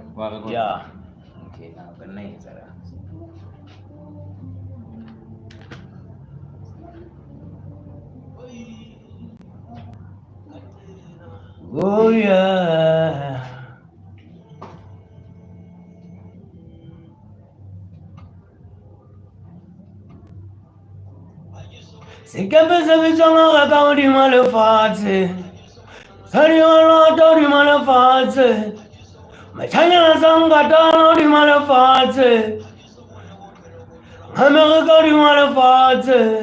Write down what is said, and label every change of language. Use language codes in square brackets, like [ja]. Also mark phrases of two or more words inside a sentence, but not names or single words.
[en] Yeah. Okay, now good night, Sarah. Oh yeah. [st] Sekepe se bitswang Areka hodima lefatshe, mosadi wa lota hodima lefatshe, moshanyana sa nkatana hodima lefatshe, America hodima lefatshe,